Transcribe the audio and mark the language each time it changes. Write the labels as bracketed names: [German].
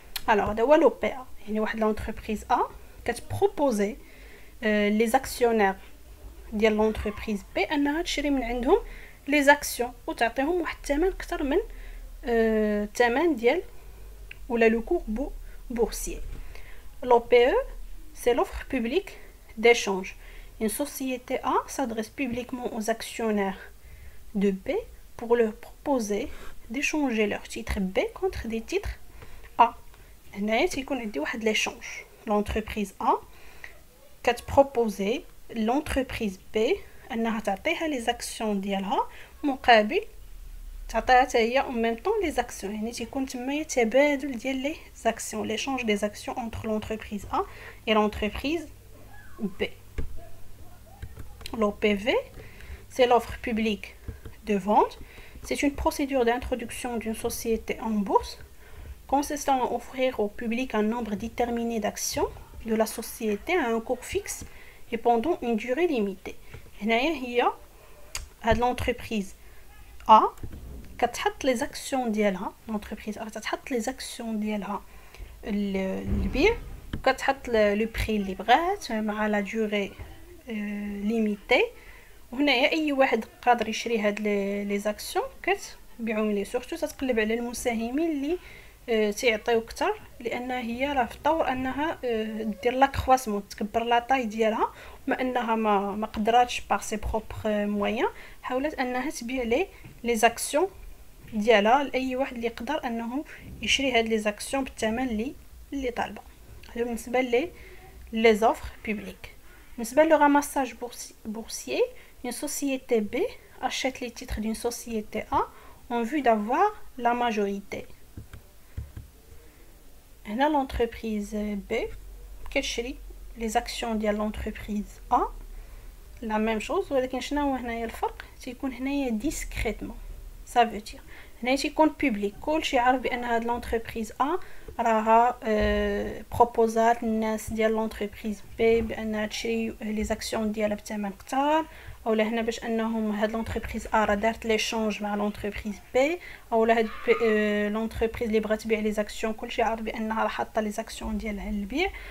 [Arabic] الوغ هذا هو لو بي ا، يعني واحد لونتربريز ا كتبروبوزي لي زاكسيونير ديال لونتربريز بي انها تشري من عندهم لي زاكسيون وتعطيهم واحد الثمن اكثر من الثمن ديال ولا لو كور boursier. [French] L'OPE, c'est l'offre publique d'échange. Une société A s'adresse publiquement aux actionnaires de B pour leur proposer d'échanger leurs titres B contre des titres A. [Arabic] هنايا تيكون عندي واحد l'échange. L'entreprise A كتبروبوزي l'entreprise B انها تعطيها لي زاكسيون ديالها مقابل تعطيها حتى هي [French] en même temps les actions. [Arabic] يعني تيكون تما تبادل ديال لي زاكسيون، [French] l'échange des actions entre l'entreprise A et l'entreprise B. L'OPV, c'est l'offre publique de vente. C'est une procédure d'introduction d'une société en bourse consistant à offrir au public un nombre déterminé d'actions de la société à un cours fixe et pendant une durée limitée. [Arabic] هنايا هي هاد l'entreprise A كتحط لي زاكسيون ديالها، لونتربريز كتحط لي زاكسيون ديالها البيع، وكتحط لو بري اللي بغات مع لا دوري ليميتي. وهنايا اي واحد قادر يشري هاد لي زاكسيون كتبيعهم ليه. سورتو تتقلب على المساهمين اللي تيعطيو اكثر، لان هي راه في طور انها دير لا كرواسمون تكبر لا طاي ديالها، وما انها ما قدراتش بار سي بروبر موين حاولت انها تبيع لي زاكسيون ديالها لاي واحد اللي يقدر انه يشري هاد لي زاكسيون بالثمن اللي طالبه. هذا بالنسبه لي زوفر بوبليك. بالنسبه لو راماساج [French] boursier, une société B achète les titres d'une société A en vue d'avoir la majorité. [Arabic] هنا l'entreprise B كتشري لي زاكسيون ديال l'entreprise A [French] la même chose، [Arabic] ولكن شنو هو هنايا الفرق؟ تيكون هنايا discrètement. [French] ça veut dire [Arabic] هنا تيكون بوبليك، كلشي عارف بان هاد لونتربريز ا راها بروبوزات الناس ديال لونتربريز بي بانها تشري لي زاكسيون ديالها بثمن كثار، اولا هنا باش انهم هاد لونتربريز ا راه دارت ليشونج مع لونتربريز بي، اولا هاد لونتربريز اللي بغات تبيع لي زاكسيون كلشي عارف بانها راه حاطه لي زاكسيون ديالها للبيع.